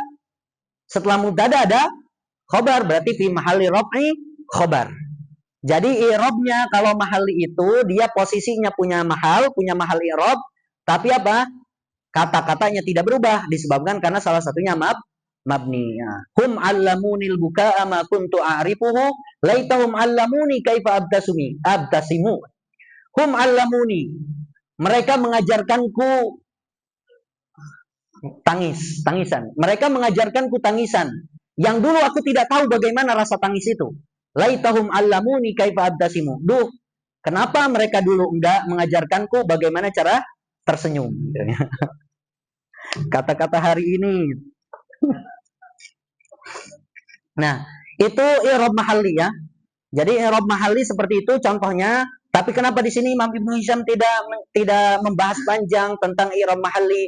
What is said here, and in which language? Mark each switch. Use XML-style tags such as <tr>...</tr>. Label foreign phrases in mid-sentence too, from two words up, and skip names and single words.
<id>Setelah mubtada ada khobar, berarti</id> <ar>في محل رفع خبر.</ar> <id>Jadi i'rabnya kalau mahali itu dia posisinya punya</id> <ar>محل إعراب,</ar> <id>tapi apa? Kata-katanya tidak berubah disebabkan karena salah satunya mabni.</id> <ar>هم علموني البكاء ما كنت أعرفه ليتهم علموني كيف أبتسم. هم علموني.</ar> <id>Mereka mengajarkanku tangisan. Mereka mengajarkanku tangisan. Yang dulu aku tidak tahu bagaimana rasa tangis itu.</id> <ar>ليتهم علموني كيف أبتسم.</ar> <id>Duh, kenapa mereka dulu enggak mengajarkanku bagaimana cara tersenyum? Kata-kata hari ini. Nah, itu</id> <ar>إعراب محلي</ar> <id>ya. Jadi</id> <ar>إعراب محلي</ar> <id>seperti itu contohnya. Tapi kenapa di sini Imam Ibnu Hisham tidak membahas panjang tentang</id> <ar>إعراب محلي?</ar>